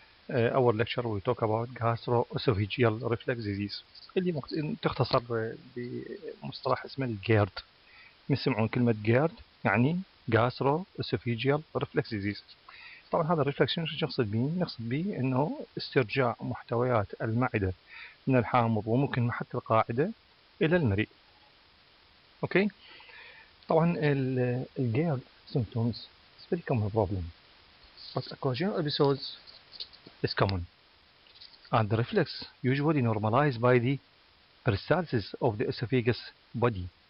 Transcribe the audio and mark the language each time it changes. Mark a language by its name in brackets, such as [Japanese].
[English] Our lecture we talk about gastroesophageal reflux disease [Arabic] اللي تختصر بمصطلح اسمه الجيرد. نسمعون كلمة جيرد يعني [English] gastroesophageal reflux disease. [Arabic] طبعا هذا الريفلكس شنو نقصد به؟ نقصد به انه استرجاع محتويات المعدة من الحامض وممكن حتى القاعدة الى المريء. اوكي. طبعا الجيرد [English] symptoms is very common problem. But occasional episodes is common, and the reflex usually normalized by the peristalsis of the esophagus body.